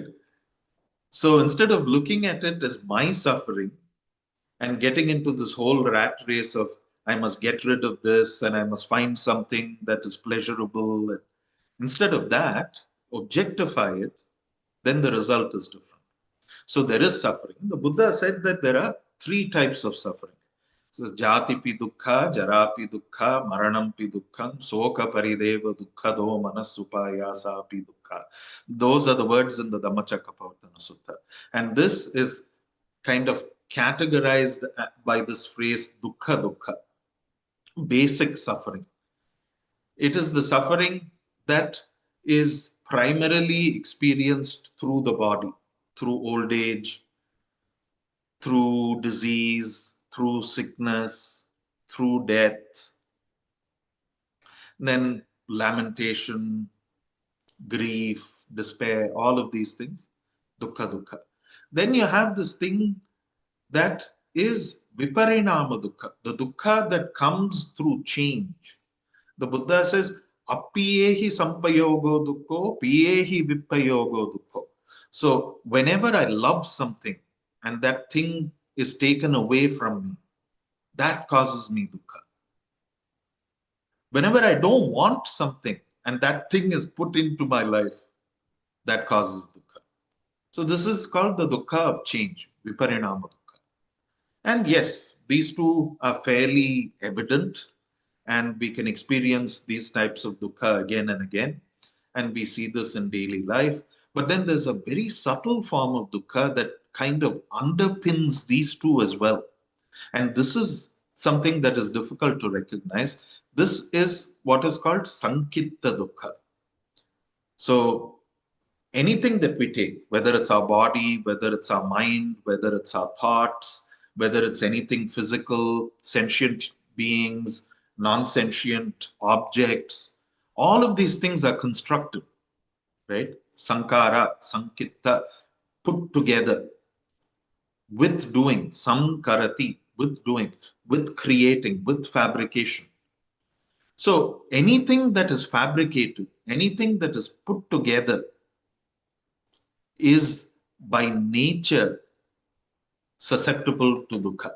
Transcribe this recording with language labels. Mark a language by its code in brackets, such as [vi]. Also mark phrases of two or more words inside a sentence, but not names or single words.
[en] So instead of looking at it as my suffering and getting into this whole rat race of I must get rid of this and I must find something that is pleasurable, and instead of that, objectify it, then the result is different. So there is suffering. The Buddha said that there are three types of suffering. [pi] So jatipi dukkha, jarapi dukkha, maranampi dukkham, soka parideva dukkhado manasupayasa dukkha. [en] Those are the words in the Dhammacakkappavattana Sutta. And this is kind of categorized by this phrase [pi] dukkha dukkha, [en] basic suffering. It is the suffering that is primarily experienced through the body, through old age, through disease, through sickness, through death, then lamentation, grief, despair, all of these things, [pi] dukkha dukkha. [en] Then you have this thing that is [pi] viparinama dukkha, [en] the dukkha that comes through change. The Buddha says, [pi] appiyehi sampayogo dukkho, piyehi vipayogo dukkho. [en] So whenever I love something and that thing is taken away from me, that causes me dukkha. Whenever I don't want something and that thing is put into my life, that causes dukkha. So this is called the dukkha of change, [pi] viparinama dukkha. [en] And yes, these two are fairly evident, and we can experience these types of dukkha again and again. And we see this in daily life. But then there's a very subtle form of dukkha that kind of underpins these two as well. And this is something that is difficult to recognize. This is what is called [pi] sankitta dukkha. [en] So anything that we take, whether it's our body, whether it's our mind, whether it's our thoughts, whether it's anything physical, sentient beings, non-sentient objects, all of these things are constructed, right? [pi] Sankara, sankitta, [en] put together with doing, sankarati, with doing, with creating, with fabrication. So anything that is fabricated, anything that is put together is by nature susceptible to dukkha.